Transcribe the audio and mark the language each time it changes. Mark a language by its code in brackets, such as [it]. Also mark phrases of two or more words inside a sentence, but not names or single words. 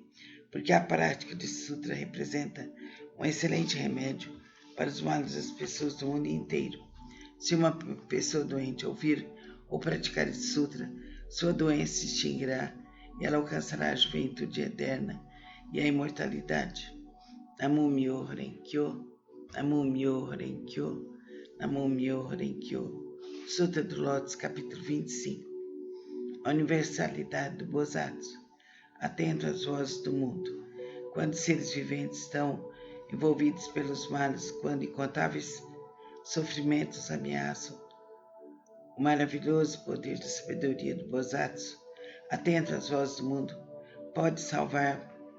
[pt] Porque a prática desse sutra representa um excelente remédio para os males das pessoas do mundo inteiro. Se uma pessoa doente ouvir ou praticar esse sutra, sua doença se extinguirá e ela alcançará a juventude eterna e a imortalidade. [ja] 南無妙法蓮華経、南無妙法蓮華経、南無妙法蓮華経. [pt] Sutra do Lótus, capítulo 25. A universalidade do Bosatsu. Atento às vozes do mundo. Quando seres viventes estão envolvidos pelos males, quando incontáveis sofrimentos ameaçam o maravilhoso poder da sabedoria do Bosatsu, atento às vozes do mundo, pode salvar